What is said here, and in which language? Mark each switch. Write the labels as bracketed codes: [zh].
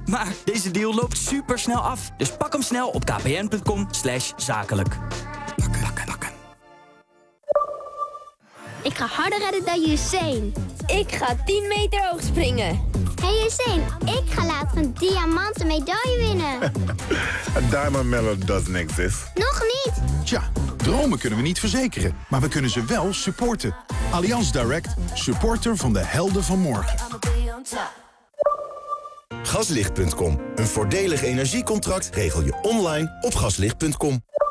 [nl] Maar deze deal loopt supersnel af. Dus pak hem snel op kpn.com/zakelijk. Ik ga harder rennen dan Usain. Ik ga 10 meter hoog springen. Hey Usain, ik ga later een diamanten medaille winnen. [en] A diamond medal doesn't exist. [nl] Nog niet. Tja, dromen kunnen we niet verzekeren, maar we kunnen ze wel supporten. Allianz Direct, supporter van de helden van morgen. Gaslicht.com, een voordelig energiecontract regel je online op gaslicht.com.